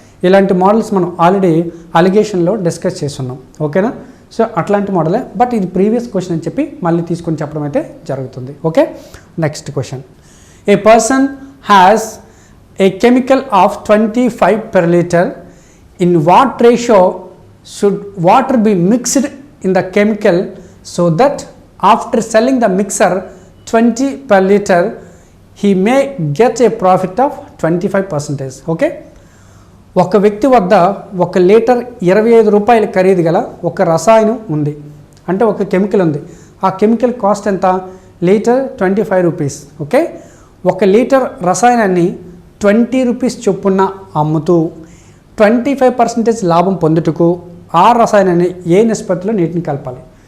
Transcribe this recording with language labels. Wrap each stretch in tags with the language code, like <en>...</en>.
<te>ఇలాంటి మోడల్స్ మనం already అలిగేషన్లో discuss చేస్తున్నాం. ఓకేనా, సో అట్లాంటి మోడలే, బట్ ఇది ప్రీవియస్ క్వశ్చన్ అని చెప్పి మళ్ళీ తీసుకొని చెప్పడం అయితే జరుగుతుంది.</te> <en>Okay, next question. A person has a chemical of 25 per liter. In what ratio should water be mixed in the chemical so that after selling the mixer 20 per liter he may get a profit of 25%?</en> <te>Okay, ఒక వ్యక్తి వద్ద 1 litre 25 రూపాయల ఖరీదు గల ఒక రసాయనం ఉంది, అంటే ఒక కెమికల్ ఉంది. ఆ కెమికల్ కాస్ట్ ఎంత, litre 25 rupees. Okay, 1 litre రసాయనాన్ని 20 rupees చొప్పున అమ్ముతూ 25% లాభం పొందుటకు ఆ రసాయనాన్ని ఏ నిష్పత్తిలో నీటిని కలపాలి?</te>